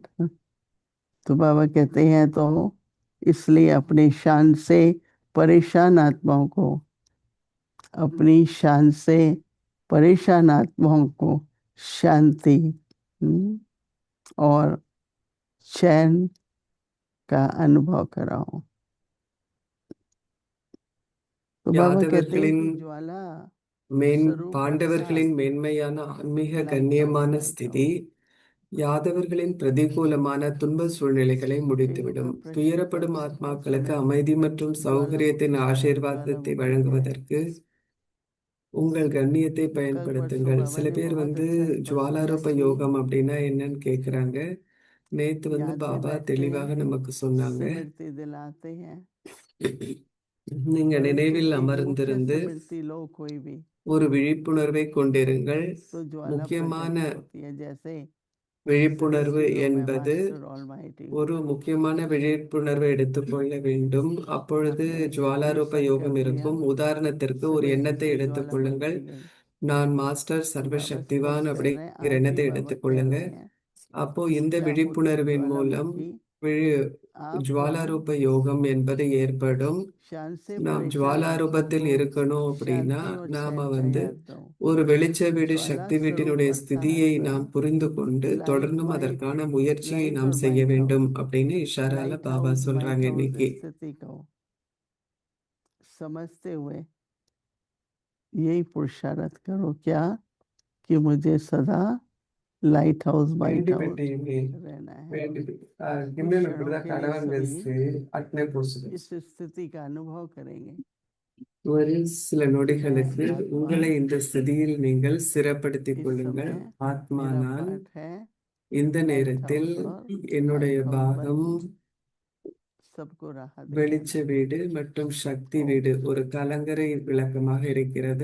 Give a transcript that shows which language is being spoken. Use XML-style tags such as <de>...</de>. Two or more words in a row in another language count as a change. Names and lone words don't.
<hi>तो बाबा कहते हैं, तो इसलिए अपनी शान से परेशान आत्माओं को, अपनी शान से परेशान आत्माओं को शांति और चैन का अनुभव कराओ। तो बाबा कहते हैं</hi> <ta>யாதவர்களின்</ta> <hi>कि ज्वाला स्वरूप</hi> <ta>பாண்டவர்களின்</ta> <hi>अर्थात</hi> <ta>மேன்மையான ஆன்மீக</ta> <hi>लाइट</hi> <ta>கண்ணியமான</ta> <hi>हाउस,</hi> <ta>ஸ்திதி யாதவர்களின் பிரதிகூலமான துன்ப சூழ்நிலைகளை முடித்துவிடும்.</ta> <hi>प्रश्न</hi> <ta>துயரப்படும்</ta> <hi>था,</hi> <ta>ஆத்மாக்களுக்கு</ta> <hi>समय</hi> <ta>அமைதி மற்றும் சௌகரியத்தின்</ta> <hi>ज्वालामुखी है,</hi> <ta>ஆசீர்வாதத்தை</ta> <hi>ज्वालामुखी है।</hi> <ta>வழங்குவதற்கு உங்கள் கண்ணியத்தை</ta> <hi>तो कल परसों</hi> <ta>பயன்படுத்துங்கள்.</ta> <hi>बाबा</hi> <ta>சில</ta> <hi>ने</hi> <ta>பேர்</ta> <hi>बहुत अच्छा स्पष्ट किया</hi> <ta>ஜுவாலாரூப</ta> <hi>कि</hi> <ta>யோகம் அப்படின்னா என்னன்னு கேக்குறாங்க. நேத்து</ta> <hi>याद में</hi> <ta>பாபா</ta> <hi>बैठते</hi> <ta>தெளிவாக</ta> <hi>हैं,</hi> <ta>நமக்கு சொன்னாங்க,</ta> <hi>स्मृति दिलाते हैं,</hi> <ta>நீங்க</ta> <hi>परंतु</hi> <ta>நினைவில்</ta> <hi>एक मुख्य</hi> <ta>अमர்ந்திருந்து</ta> <hi>स्मृति लो कोई भी,</hi> <ta>ஒரு விழிப்புணர்வை கொண்டிருங்கள்.</ta> <hi>तो ज्वाला</hi> <ta>முக்கியமான</ta> <hi>प्रकट होती है। जैसे</hi> <ta>விழிப்புணர்வு</ta> <hi>सभी चीजों में</hi> <ta>என்பது,</ta> <en>master almighty,</en> <ta>ஒரு முக்கியமான விழிப்புணர்வை எடுத்துக்கொள்ள வேண்டும். அப்பொழுது</ta> <hi>आपने एक</hi> <ta>ஜுவாலாரூப</ta> <hi>संकल्प</hi> <ta>யோகம்</ta> <hi>लिया,</hi> <ta>இருக்கும். உதாரணத்திற்கு ஒரு</ta> <hi>स्मृति</hi> <ta>எண்ணத்தை</ta> <hi>से ज्वाला</hi> <ta>எடுத்துக்கொள்ளுங்கள்,</ta> <hi>बनती गई।</hi> <ta>நான் மாஸ்டர்</ta> <hi>तो बाबा</hi> <ta>சர்வசக்திவான்</ta> <hi>स्पष्ट कर रहे हैं,</hi> <ta>அப்படிங்கிற</ta> <hi>आज भी</hi> <ta>எண்ணத்தை</ta> <hi>बाबा कह</hi> <ta>எடுத்துக்கொள்ளுங்க.</ta> <hi>रहे हैं,</hi> <ta>அப்போ இந்த</ta> <hi>ऊर्जा उठ</hi> <ta>விழிப்புணர்வின் மூலம்</ta> <hi>ज्वालामुखी</hi> <ta>ஜுவாலாரூப யோகம் என்பது ஏற்படும்.</ta> <hi>शान से</hi> <ta>நாம்</ta> <hi>परेशान</hi> <ta>ஜுவாலாரூபத்தில்</ta> <hi>आत्मा को</hi> <ta>இருக்கணும் அப்படின்னா</ta> <hi>शांति और</hi> <ta>நாம</ta> <hi>चैन</hi> <ta>வந்து</ta> <hi>चाहिए तो</hi> <ta>ஒரு வெளிச்ச வீடு</ta> <hi>ज्वाला</hi> <ta>சக்தி</ta> <hi>स्वरूप</hi> <ta>வீட்டினுடைய ஸ்திதியை</ta> <hi>अर्थात</hi> <ta>நாம் புரிந்து கொண்டு</ta> <hi>लाइट</hi> <ta>தொடர்ந்தும்</ta> <hi>वाइट</hi> <ta>அதற்கான முயற்சியை</ta> <hi>लाइट</hi> <ta>நாம்</ta> <hi>और</hi> <ta>செய்ய</ta> <hi>वाइट</hi> <ta>வேண்டும்</ta> <hi>हाउस</hi> <ta>அப்படின்னு இஷாரால</ta> <hi>लाइट</hi> <ta>பாபா</ta> <hi>हाउस</hi> <ta>சொல்றாங்க</ta> <en>white house</en> <ta>இன்னைக்கு.</ta> <hi>स्थिति को समझते हुए यही पुरुषार्थ करो क्या कि मुझे सदा</hi> <en>light house white house</en> <hi>रहना है. कुछ क्षणों के लिए सभी इस स्थिति का अनुभव करेंगे.</hi> <ta>ஒரு சில நொடிகளுக்கு</ta> <hi>मैं आत्मा</hi> <ta>உங்களை இந்த ஸ்திதியில் நீங்கள் ஸ்திரப்படுத்திக்</ta> <hi>इस</hi> <ta>கொள்ளுங்கள்.</ta> <hi>समय</hi> <ta>ஆத்மா</ta> <hi>मेरा</hi> <ta>நான்</ta> <hi>पार्ट है</hi> <ta>இந்த</ta> <hi>लाइट</hi> <ta>நேரத்தில்</ta> <hi>हाउस और</hi> <ta>என்னுடைய</ta> <en>white house</en> <ta>பாகம்</ta> <hi>बन सबको राह</hi> <ta>வெளிச்ச</ta> <hi>दिखाना.</hi> <ta>வீடு மற்றும் சக்தி வீடு ஒரு கலங்கரை விளக்கமாக இருக்கிறது.</ta>